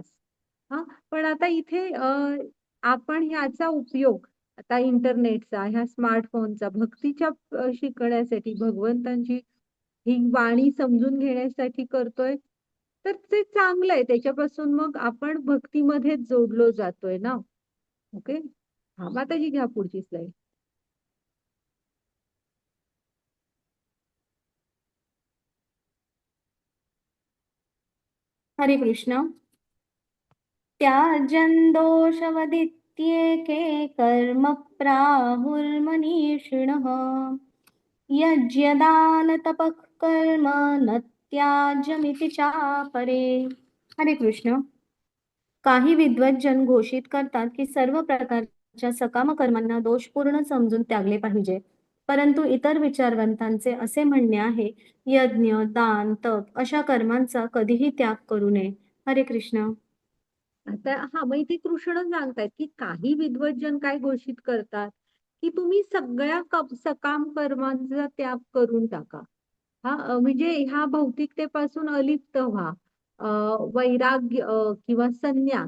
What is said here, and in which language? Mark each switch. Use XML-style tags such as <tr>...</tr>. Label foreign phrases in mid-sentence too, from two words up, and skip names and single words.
<mr>हा, पण आता इथे आपण ह्याचा उपयोग आता इंटरनेटचा, ह्या स्मार्टफोनचा भक्तीच्या शिकण्यासाठी, भगवंतांची ही वाणी समजून घेण्यासाठी करतोय, तर ते चांगलं आहे. त्याच्यापासून मग आपण भक्तीमध्येच जोडलो जातोय ना. ओके. हा, माताजी घ्या पुढची स्लाइड. हरे कृष्ण.</mr> <sa>त्याजन् दोषवदित्येके कर्म प्राहुर्मनीषिणः यज्ञदानतपः कर्म न त्याज्यमिति चापरे.</sa> <mr>हरे कृष्ण. काही विद्वज्जन घोषित करतात की सर्व प्रकारच्या सकाम कर्मांना दोषपूर्ण समजून त्यागले पाहिजे. परंतु इतर विचारवंतांचे असे म्हणणे आहे, यज्ञ, दान, तप अशा कर्मांचा कधीही त्याग करू नये. हरे कृष्ण. आता हा मग इथे कृष्ण सांगतायत की काही विद्वज्जन काय घोषित करतात की तुम्ही सगळ्या सकाम कर्मांचा त्याग करून टाका. म्हणजे ह्या भौतिकतेपासून अलिप्त व्हा. वैराग्य किंवा संन्यास.</mr>